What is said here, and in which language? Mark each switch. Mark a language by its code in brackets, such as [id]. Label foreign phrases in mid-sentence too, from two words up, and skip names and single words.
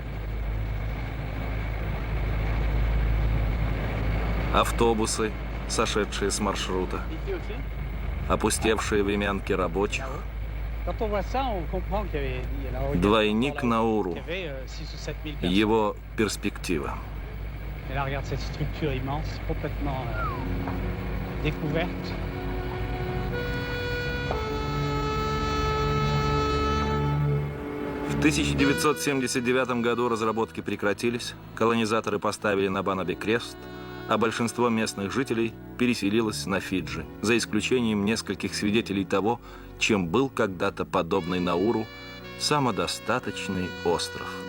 [ru] Автобусы, сошедшие с маршрута, опустевшие времянки рабочих. Двойник Науру, его перспектива. [fr] Et là, regarde cette structure immense, complètement découverte. [ru] В 1979 году разработки прекратились, колонизаторы поставили на Банабе крест, а большинство местных жителей переселилось на Фиджи, за исключением нескольких свидетелей того, чем был когда-то подобный Науру самодостаточный остров.